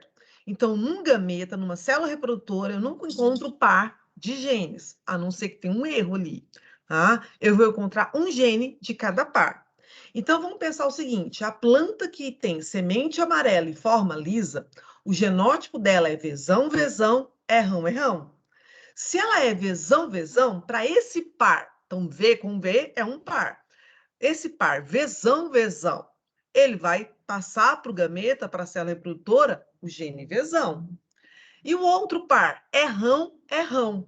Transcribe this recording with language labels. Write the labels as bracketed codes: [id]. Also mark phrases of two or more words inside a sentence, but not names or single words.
[pt] Então, num gameta, numa célula reprodutora, eu nunca encontro par de genes, a não ser que tenha um erro ali, tá? Eu vou encontrar um gene de cada par. Então, vamos pensar o seguinte, a planta que tem semente amarela e forma lisa, o genótipo dela é vezão, vezão, errão, errão. Se ela é vezão, vezão, para esse par, então V com V é um par. Esse par vezão, vezão, ele vai passar para o gameta, para a célula reprodutora, o gene vezão. E o outro par, errão, errão.